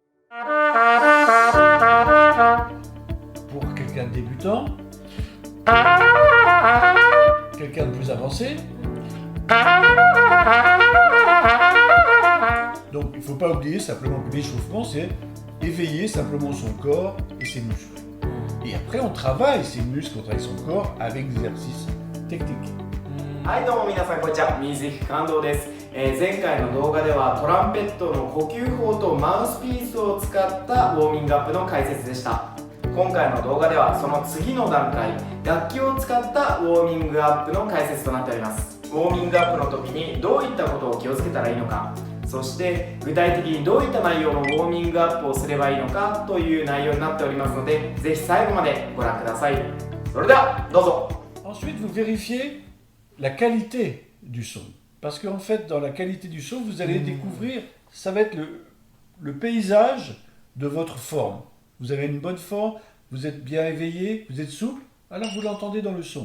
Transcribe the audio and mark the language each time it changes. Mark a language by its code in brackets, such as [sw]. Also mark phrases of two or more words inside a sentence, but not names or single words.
[fr] Pour quelqu'un de débutant, quelqu'un de plus avancé. Donc il ne faut pas oublier simplement que l'échauffement, c'est éveiller simplement son corps et ses muscles. Et après, on travaille ses muscles, on travaille son corps avec des exercices techniques. [ja] はいどうも皆さんこんにちは、水木感動です。前回の動画ではトランペットの呼吸法とマウスピースを使ったウォーミングアップの解説でした。今回の動画ではその次の段階、楽器を使ったウォーミングアップの解説となっております。ウォーミングアップの時にどういったことを気をつけたらいいのか、そして具体的にどういった内容のウォーミングアップをすればいいのかという内容になっておりますので、ぜひ最後までご覧ください。それではどうぞ。 [fr] Ensuite, vous vérifiez la qualité du son. Parce qu'en fait, dans la qualité du son, vous allez découvrir, ça va être le paysage de votre forme. Vous avez une bonne forme, vous êtes bien éveillé, vous êtes souple, alors vous l'entendez dans le son.